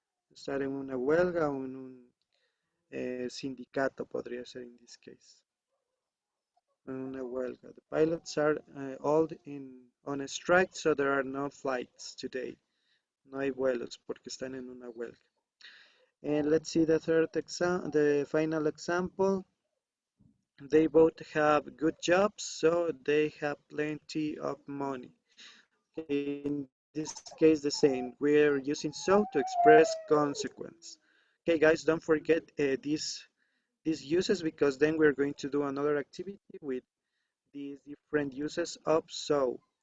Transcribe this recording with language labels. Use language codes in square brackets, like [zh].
[es] Estar en una huelga o en un sindicato podría ser [en] in this case. [es] En una huelga. [en] The pilots are all on a strike, so there are no flights today. [es] No hay vuelos porque están en una huelga. [en] And let's see the final example. They both have good jobs, so they have plenty of money. Okay, in this case, the same. We're using so to express consequence. Okay, guys, don't forget these uses because then we're going to do another activity with these different uses of so.